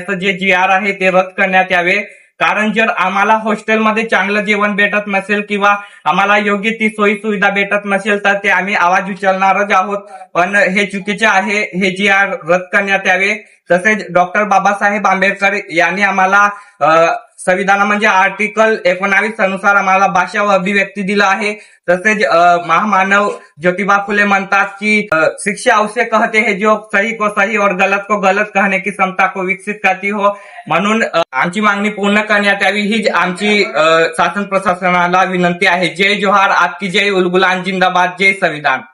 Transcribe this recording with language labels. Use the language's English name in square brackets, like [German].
[Marathi] असं जे GR आहे ते रद्द करण्यात यावे. कारण जर आम्हाला हॉस्टेलमध्ये चांगलं जेवण भेटत नसेल किंवा आम्हाला योग्य ती सोयी सुविधा भेटत नसेल तर ते आम्ही आवाज उचलणारच आहोत. पण हे चुकीचे आहे, हे GR रद्द करण्यात यावे. तसेच डॉक्टर बाबासाहेब आंबेडकर यांनी आम्हाला संविधान म्हणजे आर्टिकल 19 अनुसार आम्हाला भाषा व अभिव्यक्ती दिला आहे. तसेच महामानव ज्योतिबा फुले म्हणतात की [Hindi] शिक्षा उसे कहते हैं जो सही को सही और गलत को गलत कहने की क्षमता को विकसित करती हो. [Marathi] म्हणून आमची मागणी पूर्ण करण्यात यावी ही आमची शासन प्रशासनाला विनंती आहे. जय जोहार, [Hindi] आपकी जय, [Marathi] उलगुलान जिंदाबाद, जय संविधान.